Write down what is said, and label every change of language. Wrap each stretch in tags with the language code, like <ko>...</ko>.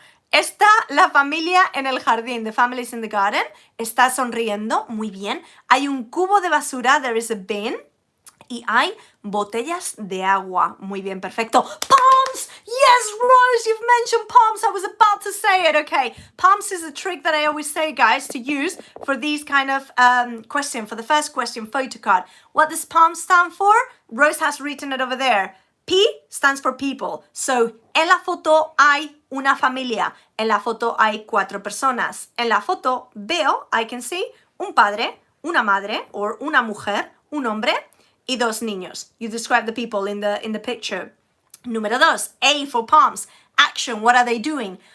<es>Está la familia en el jardín.</es> <en>The family is in the garden.</en> <es>Está sonriendo. Muy bien. Hay un cubo de basura.</es> <en>There is a bin.</en> <es>Y hay botellas de agua. Muy bien. Perfecto. Palms!</es> <en>Yes, Rose, you've mentioned palms. I was about to say it. Okay. Palms is a trick that I always say, guys, to use for these kind of question. For the first question, Photocard. What does palms stand for? Rose has written it over there. P stands for people.</en> <es>So, en la foto hay una familia. En la foto hay 4 personas. En la foto veo,</es> <en>I can see,</en> <es>un padre, una madre, or una mujer, un hombre, y 2 niños.</es> <en>You describe the people in the picture. Número 2, A for palms. Action, what are they doing?</en>